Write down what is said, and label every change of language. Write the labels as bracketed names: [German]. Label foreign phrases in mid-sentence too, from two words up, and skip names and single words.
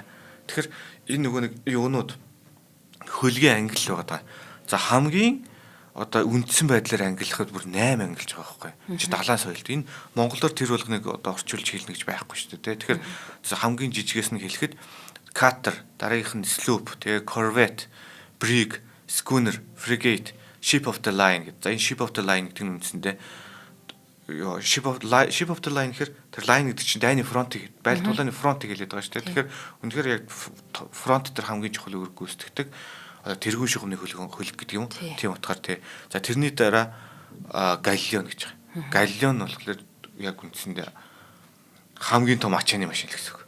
[Mongolian] Тэгэхээр энэ нөгөө нэг юунууд хөлгийн ангил байгаа. За хамгийн одоо үндсэн байдлаар ангиллахад бүр 8 ангилж байгаа байхгүй. Чи далайн соёлд энэ монголоор тэр болгоныг одоо орчуулж хэлнэ гэж байхгүй шүү дээ. Тэгэхээр хамгийн жижигээс нь хэлэхэд cutter, дараагийнх нь sloop, тэгээ [English] corvette, brig, schooner, frigate, ship of the line [Mongolian] гэдэг. За энэ [English] ship of the line [Mongolian] гэдэг нь үндсэндээ [English] ship of the line [Mongolian] гэхээр тэр line гэдэг чинь дайны фронтыг байр тулааны фронтыг хэлээд байгаа шүү дээ. Тэгэхээр үнэхээр яг фронт дээр хамгийн чухал үүрэг гүйцэтгэдэг тэргүүн шугамны хөлөг гэдэг юм. Тийм утгаар тий. За тэрний дараа Галлион гэж байгаа. Галлион нь болохоор яг үндсэндээ хамгийн том ачааны машин л гэсэн үг.